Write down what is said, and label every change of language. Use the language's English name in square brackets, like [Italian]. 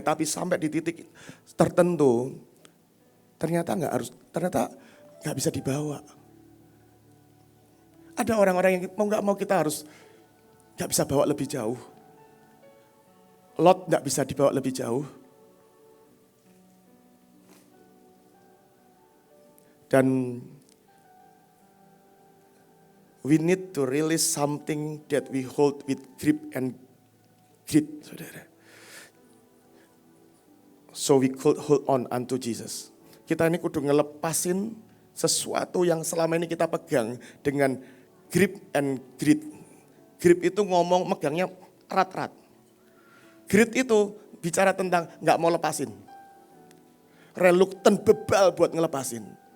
[Indonesian] Tapi sampai di titik tertentu, ternyata gak bisa dibawa. Ada orang-orang yang mau gak mau kita harus gak bisa bawa lebih jauh. Lot gak bisa dibawa lebih jauh. [English] Dan we need to release something that we hold with grip and grit, [Indonesian] saudara. [English] So we could hold on unto Jesus. [Indonesian] Kita ini kudu ngelepasin sesuatu yang selama ini kita pegang dengan [English] grip and grit. [Indonesian] Grip itu ngomong megangnya erat-erat. Grip itu bicara tentang nggak mau lepasin. Reluctant, bebal buat ngelepasin.